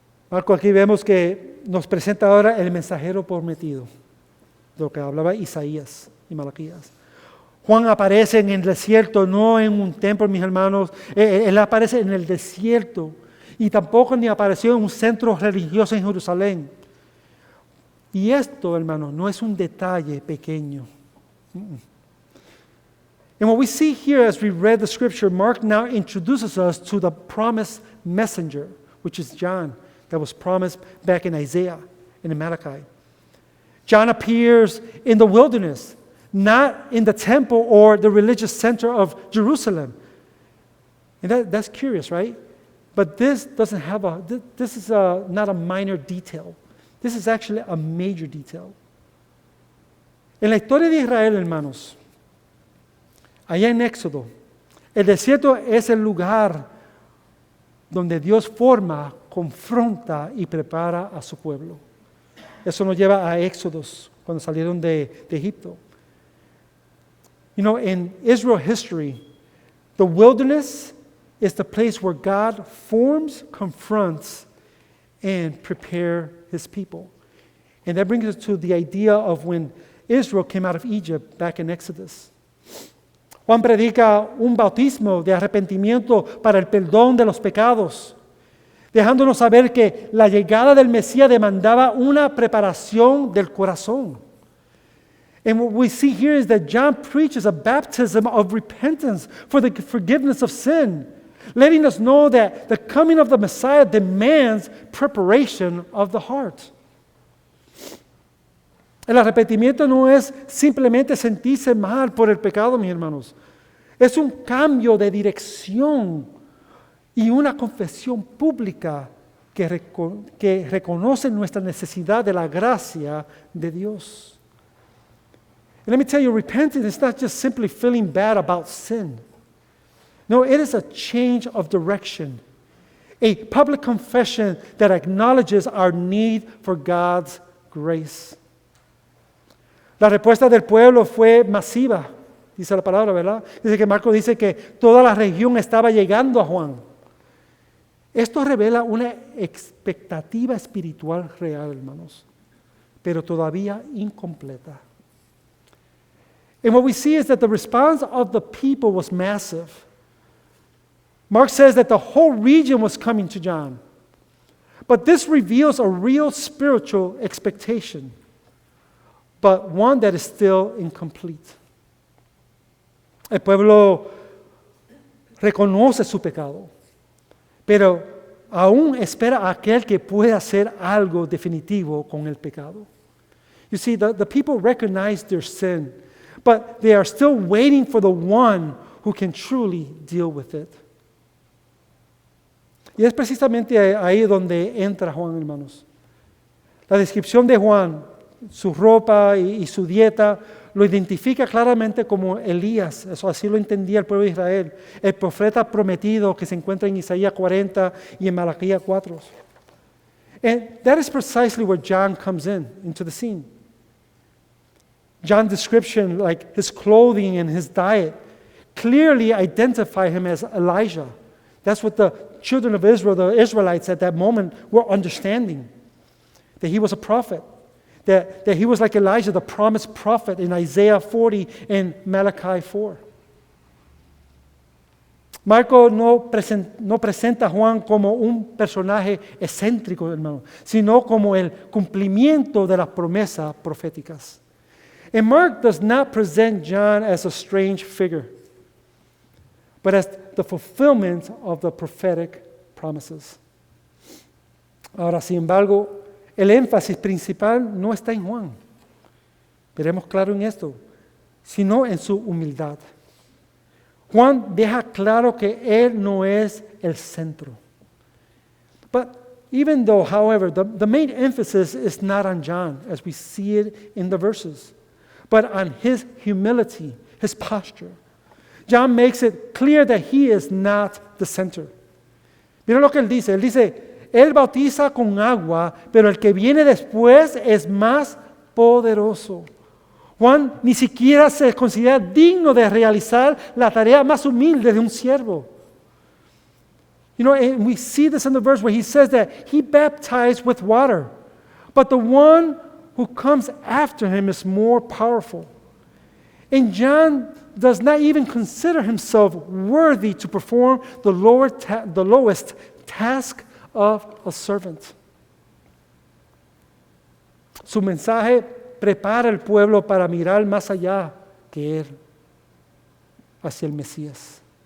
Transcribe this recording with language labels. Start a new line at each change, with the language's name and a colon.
Spanish: Marco, aquí vemos que nos presenta ahora el mensajero prometido, de lo que hablaba Isaías y Malaquías. Juan aparece en el desierto, no en un templo, mis hermanos. Él aparece en el desierto y tampoco ni apareció en un centro religioso en Jerusalén. Y esto, hermanos, no es un detalle pequeño.
English: And what we see here as we read the scripture, Mark now introduces us to the promised messenger, which is John, that was promised back in Isaiah and in Malachi. John appears in the wilderness, not in the temple or the religious center of Jerusalem. And that's curious, right? But this doesn't have this is not a minor detail. This is actually a major detail.
Spanish: En la historia de Israel, hermanos, allá en Éxodo, el desierto es el lugar donde Dios forma, confronta y prepara a su pueblo. Eso nos lleva a Éxodos, cuando salieron de Egipto.
English: You know, in Israel history, the wilderness is the place where God forms, confronts, and prepares His people. And that brings us to the idea of when Israel came out of Egypt back in Exodus.
Spanish: Juan predica un bautismo de arrepentimiento para el perdón de los pecados, dejándonos saber que la llegada del Mesías demandaba una preparación del corazón.
English: And what we see here is that John preaches a baptism of repentance for the forgiveness of sin, letting us know that the coming of the Messiah demands preparation of the heart.
Spanish: El arrepentimiento no es simplemente sentirse mal por el pecado, mis hermanos. Es un cambio de dirección y una confesión pública que reconoce nuestra necesidad de la gracia de Dios.
English: And let me tell you, repentance is not just simply feeling bad about sin. No, it is a change of direction, a public confession that acknowledges our need for God's grace.
Spanish: La respuesta del pueblo fue masiva, dice la palabra, ¿verdad? Dice que Marcos dice que toda la región estaba llegando a Juan. Esto revela una expectativa espiritual real, hermanos, pero todavía incompleta.
English: And what we see is that the response of the people was massive. Mark says that the whole region was coming to John. But this reveals a real spiritual expectation, but one that is still incomplete.
Spanish: El pueblo reconoce su pecado, pero aún espera a aquel que pueda hacer algo definitivo con el pecado.
English: You see, the people recognize their sin, but they are still waiting for the one who can truly deal with it.
Spanish: Y es precisamente ahí donde entra Juan, hermanos. La descripción de Juan, su ropa y su dieta, lo identifica claramente como Elías. Eso así lo entendía el pueblo de Israel. El profeta prometido que se encuentra en Isaías 40 y en Malaquías 4.
English: And that is precisely where John comes into the scene. John's description, like his clothing and his diet, clearly identify him as Elijah. That's what the children of Israel, the Israelites at that moment, were understanding. That he was a prophet. That he was like Elijah, the promised prophet in Isaiah 40 and Malachi 4.
Spanish: Marco no presenta a Juan como un personaje excéntrico, hermano, sino como el cumplimiento de las promesas proféticas.
English: And Mark does not present John as a strange figure, but as the fulfillment of the prophetic promises.
Spanish: Ahora, sin embargo, el énfasis principal no está en Juan. Veremos claro en esto, sino en su humildad. Juan deja claro que él no es el centro.
English: But even though, however, the main emphasis is not on John, as we see it in the verses, but on his humility, his posture. John makes it clear that he is not the center.
Spanish: Mira lo que él dice. Él dice, él bautiza con agua, pero el que viene después es más poderoso. Juan ni siquiera se considera digno de realizar la tarea más humilde de un siervo.
English: You know, and we see this in the verse where he says that he baptized with water, but the one who comes after him is more powerful. And John does not even consider himself worthy to perform the lowest task of a servant.
Spanish: Su mensaje prepara al pueblo para mirar más allá que él, hacia el Mesías.